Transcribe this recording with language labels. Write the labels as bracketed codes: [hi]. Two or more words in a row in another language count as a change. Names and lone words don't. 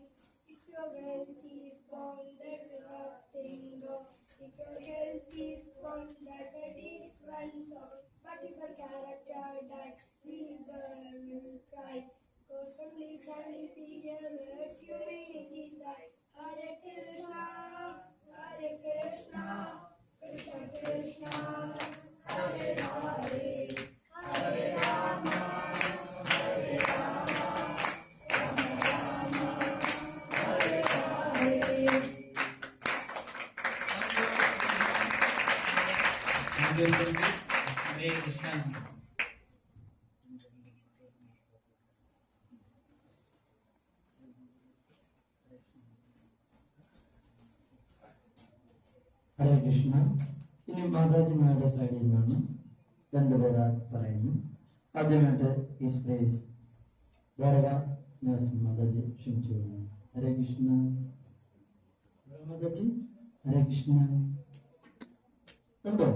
[en] If your wealth is gone, there's nothing wrong. If your health is gone, that's a different song. But if your character dies, we will cry. Because only figures humanity died. Hare Krishna, Hare Krishna, Krishna Krishna, Hare Hare, Hare Rama, Hare Rama, Rama Rama, Hare Hare. Hare Krishna. [ml] ഹരേ കൃഷ്ണ. ഇനി മാതാജിമാരുടെ സൈഡിൽ നിന്നാണ് രണ്ടുപേരാ പറയുന്നു. ആദ്യമായിട്ട് ഈ സ്പേസ് ദ്വാരക നരസിംഹ മാതാജി ക്ഷണിച്ചു കൊള്ളുന്നു. ഹരേ കൃഷ്ണ. മാതാജി ഹരേ കൃഷ്ണ. ഉണ്ടോ?